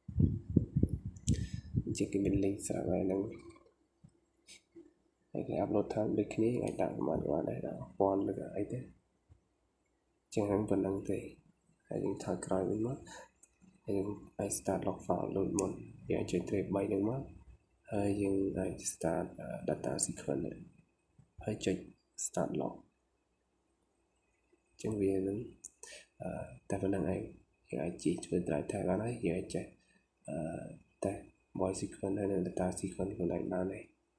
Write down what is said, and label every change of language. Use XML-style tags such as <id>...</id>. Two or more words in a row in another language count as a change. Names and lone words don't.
<km>អញ្ចឹងគេមាន link ស្រាប់ហើយហ្នឹងហើយគេ</km> <en>upload time</en> <km>ដូចគ្នាអាចដាក់ប្រហែលដែរដាក់1000ឬក៏ អីទេចឹងហ្នឹងប៉ុណ្្នឹងទេហើយយើងថយក្រោយវិញមកហើយយើងអាច</km> <en>start log file</en> <km>ដូចមុនយើងអាចចុច trace 3ហ្នឹងមកហើយយើងអាច</km> <en>start data sequence</en> <km>ហើយចុច</km> <en>start log</en> <km>ចឹងវានឹងតែប៉ុណ្្នឹងឯងយើងអាចជីធ្វើ</km> <en>drive tag</en> <km>បានហើយយើងអាចចេះតែ</km> <en>voice sequence</en> <km>ហើយនិង</km> <en>data sequence</en> <km>ខ្លួនឯងបានហើយ</km>